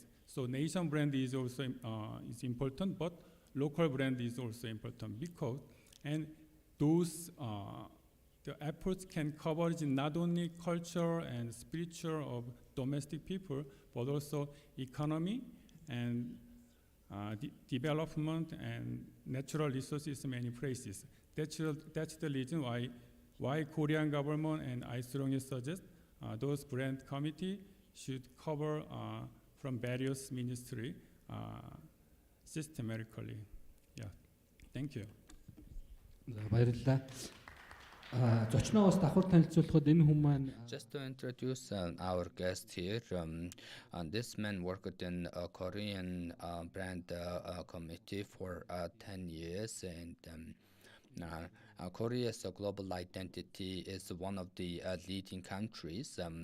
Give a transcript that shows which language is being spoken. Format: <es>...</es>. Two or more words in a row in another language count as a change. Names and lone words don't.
<en>So nation brand is also is important, but local brand is also important, because those the efforts can cover not only culture and spiritual of domestic people, but also economy and development and natural resources in many places. That's the reason why Korean government and I strongly suggest those brand committee should cover from various ministry systematically. Yeah, thank you.</en> <mn>Баярлалаа. Зочноо бас давхар танилцуулахад энэ хүн маань</mn> <en>Just to introduce our guest here, this man worked in a Korean brand committee for 10 years, and Korea's global identity is one of the leading countries,</en>